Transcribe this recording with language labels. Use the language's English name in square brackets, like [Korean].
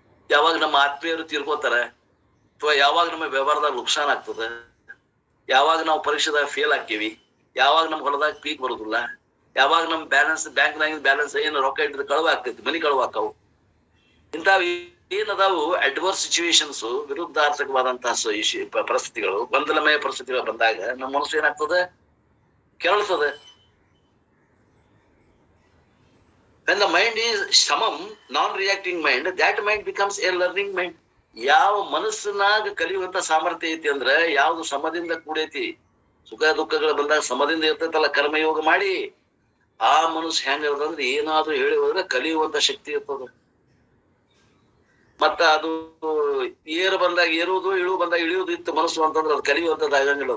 [Kannada] ಯಾವಾಗ ನಮ್ಮ ಆತ್ಮೀಯರು ತೀರ್ಕೋತಾರ, ಅಥವಾ ಯಾವಾಗ ನಮ್ಮ ವ್ಯವಹಾರದಾಗ ನುಕ್ಸಾನ್ ಆಗ್ತದ, ಯಾವಾಗ ನಾವು ಪರೀಕ್ಷೆದಾಗ ಫೇಲ್ ಹಾಕಿವಿ, ಯಾವಾಗ ನಮ್ ಹೊಲದಾಗ ಪೀಕ್ ಬರುದಿಲ್ಲ, ಯಾವಾಗ ನಮ್ ಬ್ಯಾಲೆನ್ಸ್ ಬ್ಯಾಂಕ್ನಾಗಿನ ಬ್ಯಾಲೆನ್ಸ್ ಏನು ರೊಕ್ಕ ಇಟ್ಟಿದ್ರೆ ಕಳುವ ಆಗ್ತೈತಿ, ಮನಿ ಕಳುವ ಹಾಕಾವು. ಇಂಥವ್ ಏನದಾವು [English] adverse situations, [Kannada] ವಿರುದ್ಧಾರ್ಥಕವಾದಂತಹ ಪರಿಸ್ಥಿತಿಗಳು, ಗೊಂದಲಮಯ ಪರಿಸ್ಥಿತಿಗಳು ಬಂದಾಗ ನಮ್ಮ ಮನಸ್ಸು ಏನಾಗ್ತದ? ಕೆರಳ್ತದ. [English] When the mind is samam, non-reacting mind, that mind becomes a learning mind. [Kannada] ಯಾವ ಮನಸ್ಸಿನಾಗ ಕಲಿಯುವಂತ ಸಾಮರ್ಥ್ಯ ಐತಿ ಅಂದ್ರ ಯಾವ್ದು ಸಮದಿಂದ ಕೂಡೈತಿ, ಸುಖ ದುಃಖಗಳು ಬಂದಾಗ ಸಮದಿಂದ ಇರ್ತೈತಲ್ಲ, ಕರ್ಮಯೋಗ ಮಾಡಿ ಆ ಮನಸ್ಸು ಹೆಂಗ ಇರ್ತದಂದ್ರೆ ಏನಾದ್ರೂ ಹೇಳಿ ಹೋದ್ರೆ ಕಲಿಯುವಂತ ಶಕ್ತಿ ಇರ್ತದ. ಮತ್ತ ಅದು ಏರು ಬಂದಾಗ ಏರುವುದು, ಇಳು ಬಂದಾಗ ಇಳಿಯುವುದು ಇತ್ತು ಮನಸ್ಸು ಅಂತಂದ್ರೆ ಅದು ಕಲಿಯುವಂತದ್ದು ಆಗಂಗಿಲ್ಲ.